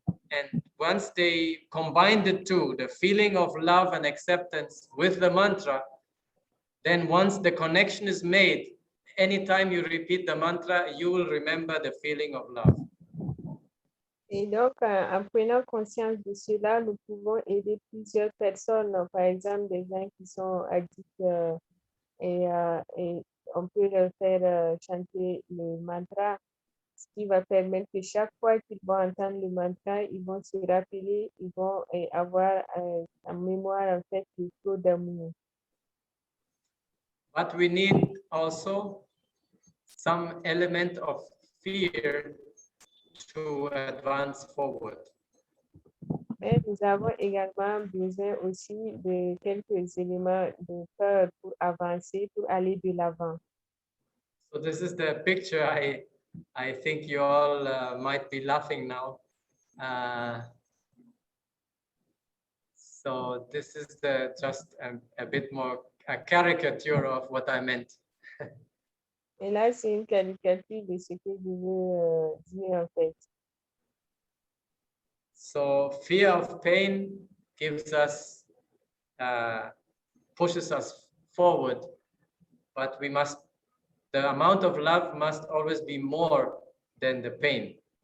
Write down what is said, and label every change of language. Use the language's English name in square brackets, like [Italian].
[English] And once they combine the two, the feeling of love and acceptance with the mantra, then once the connection is made, anytime you repeat the mantra, you will remember the feeling of love. [French] Et donc, en prenant conscience de cela, nous pouvons aider plusieurs personnes, par exemple des gens qui sont addicts et on peut leur faire chanter le mantra, ce qui va permettre que chaque fois qu'ils vont entendre le mantra, ils vont se rappeler, ils vont avoir en mémoire en fait le flot d'amour. [English] But we need also some element of fear to advance forward. [French] Mais nous avons également besoin aussi de quelques éléments de peur pour avancer, pour aller de l'avant. [English] So this is the picture. I think you all might be laughing now. So this is just a bit more a caricature of what I meant. [French] Et là, c'est une caricature de ce que je veux dire en fait. [English] So fear of pain gives us, pushes us forward, but the amount of love must always be more than the pain.